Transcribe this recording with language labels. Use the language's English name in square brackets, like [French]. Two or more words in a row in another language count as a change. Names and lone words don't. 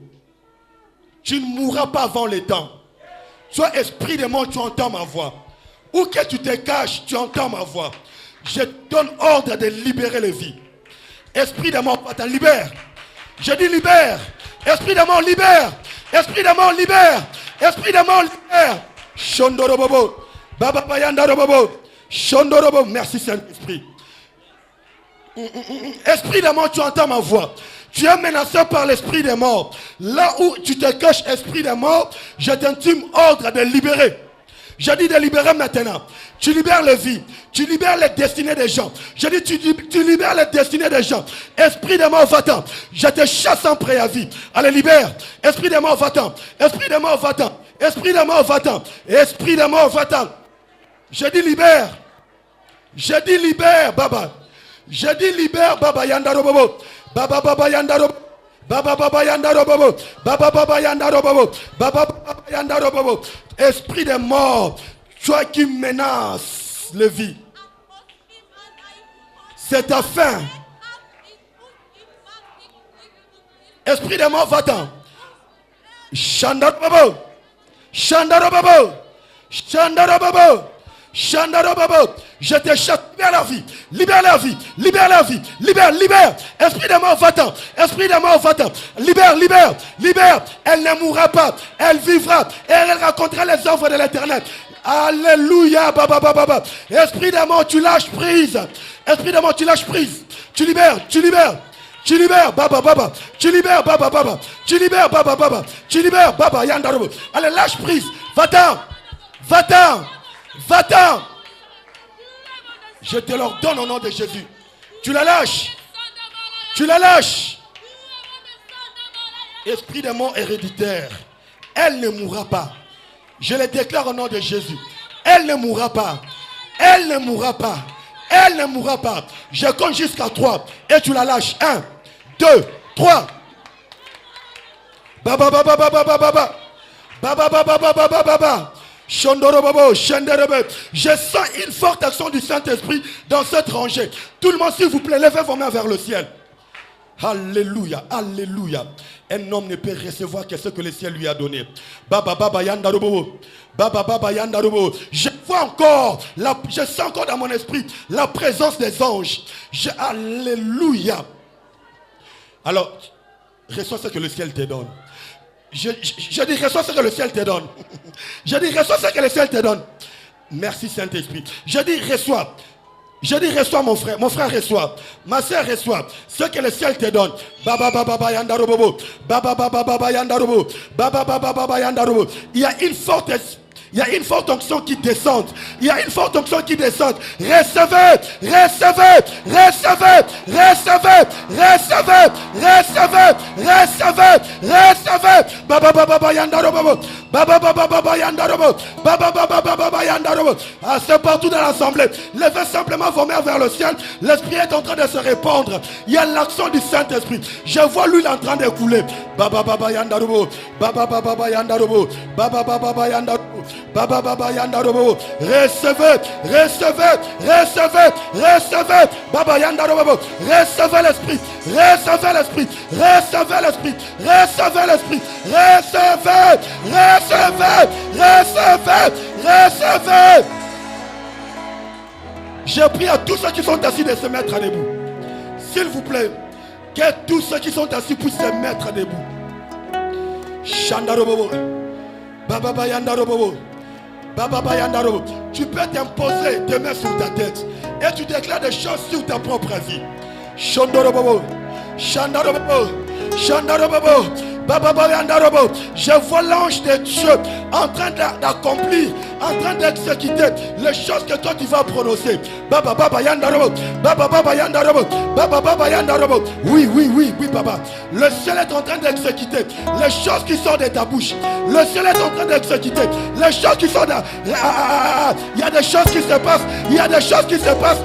[French] Tu ne mourras pas avant le temps. Toi, esprit de mort, tu entends ma voix. Où que tu te caches, tu entends ma voix. Je donne ordre de libérer les vies. Esprit de mort, va-t'en, libère. Je dis libère. Esprit de mort, libère. Esprit de mort, libère. Esprit de mort, libère. Shondorobobo. Baba Bayandorobobo. Shondorobo. Merci Saint-Esprit. Esprit de mort, tu entends ma voix. Tu es menacé par l'esprit des morts. Là où tu te caches, esprit des morts, je t'intime ordre de libérer. Je dis de libérer maintenant. Tu libères les vies. Tu libères les destinées des gens. Je dis tu libères les destinées des gens. Esprit des morts, va-t'en. Je te chasse en préavis. Allez, libère. Esprit des morts, va-t'en. Esprit des morts, va-t'en. Esprit des morts, va-t'en. Esprit des morts, va-t'en. Je dis libère. Je dis libère, Baba. Je dis libère, Baba Yandarobobo. Baba Baba Yandarobobo. Baba Baba Yandarobobo. Baba Baba Yandarobobo. Baba Baba Yandarobobo. Esprit des morts, toi qui menaces les vies. C'est ta fin. Esprit des morts, va-t'en. Chandarobobo. Chandarobobo. Chandarobobo. Chandarobobo. Je te chasse. Libère la vie. Libère la vie. Libère la vie. Libère, libère. Esprit de mort, va-t'en. Esprit de mort, va-t'en. Libère, libère, libère. Elle ne mourra pas. Elle vivra. Et elle racontera les œuvres de l'Éternel. Alléluia. Baba, baba, baba. Esprit de mort, tu lâches prise. Esprit de mort, tu lâches prise. Tu libères, tu libères. Tu libères, Baba, Baba. Tu libères, Baba, Baba. Tu libères, Baba, Baba. Tu libères, Baba, Yandarobo. Allez, lâche prise. Va-t'en. Va-t'en. Va-t'en. Je te l'ordonne au nom de Jésus. Tu la lâches. Tu la lâches. Esprit de mort héréditaire. Elle ne mourra pas. Je le déclare au nom de Jésus. Elle ne mourra pas. Elle ne mourra pas. Elle ne mourra pas. Je compte jusqu'à 3 et tu la lâches. 1, 2, 3. Baba baba baba baba baba. Baba baba baba baba baba. Shondorobobo, Shenderebe. Je sens une forte action du Saint-Esprit dans cette rangée. Tout le monde, s'il vous plaît, levez vos mains vers le ciel. Alléluia, alléluia. Un homme ne peut recevoir que ce que le ciel lui a donné. Baba baba yandarobo. Baba baba yandarobo. Je vois encore, je sens encore dans mon esprit la présence des anges. Alléluia. Alors, reçois ce que le ciel te donne. Je dis, reçois ce que le ciel te donne. Je dis, reçois ce que le ciel te donne. Merci Saint-Esprit. Je dis, reçois. Je dis, reçois mon frère. Mon frère reçoit. Ma soeur reçoit. Ce que le ciel te donne. Baba baba baba yandarobo. Baba baba baba yandarobo. Baba baba baba yandarobo. Il y a une forte onction qui descend. Il y a une forte onction qui descend. Recevez, recevez, recevez, recevez, recevez, recevez, recevez, recevez. Baba baba baba yandarobo. Baba baba baba yandarobo. Baba baba baba yandarobo. Ah, c'est partout dans l'assemblée. Levez simplement vos mains vers le ciel. L'esprit est en train de se répandre. Il y a l'action du Saint-Esprit. Je vois l'huile en train de couler. Baba baba yandarobo. Baba baba yandarobo. Baba baba yandarobo. Baba baba yandarobo. Recevez, recevez, recevez, recevez. Baba yandarobo. Recevez l'esprit. Recevez l'esprit. Recevez l'esprit. Recevez l'esprit. Recevez. Recevez. Recevez. Recevez. Je prie à tous ceux qui sont assis de se mettre à debout. S'il vous plaît, que tous ceux qui sont assis puissent se mettre à debout. Shandarobo. Baba baba yandarobo. Baba baba yandarobo. Tu peux t'imposer tes mains sur ta tête et tu déclares des choses sur ta propre vie. Shandorobo. Shandarobo. Shandarobo. Baba baba yandarobo. Je vois l'ange de Dieu en train d'accomplir, en train d'exécuter les choses que toi tu vas prononcer. Baba baba yandarobo. Baba baba yandarobo. Baba baba yandarobo. Oui, oui, oui, oui, papa. Le ciel est en train d'exécuter les choses qui sortent de ta bouche. Le ciel est en train d'exécuter les choses qui sont dans... Il y a des choses qui se passent. Il y a des choses qui se passent.